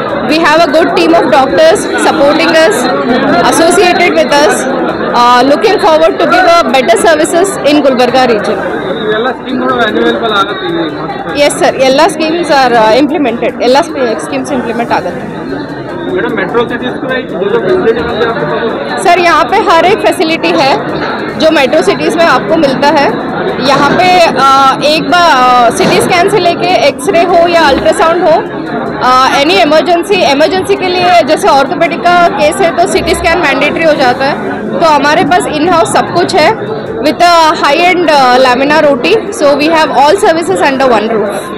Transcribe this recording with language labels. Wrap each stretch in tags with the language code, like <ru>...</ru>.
<en>We have a good team of doctors supporting us, associated with us, looking forward to give a better services in Gulbarga region. Yes sir, all schemes are implemented. All schemes implement आगते हैं.</en> <hi>Sir यहाँ पे हर एक facility है जो metro cities में आपको मिलता है. यहाँ पे एक बार सिटी स्कैन से लेके एक्सरे हो या अल्ट्रासाउंड हो, एनी इमरजेंसी के लिए जैसे ऑर्थोपेडिक का केस है तो सिटी स्कैन मैंडेटरी हो जाता है. तो हमारे पास इन हाउस सब कुछ है</hi> <en>with a high-end laminar OT, so we have all services under one roof.</en>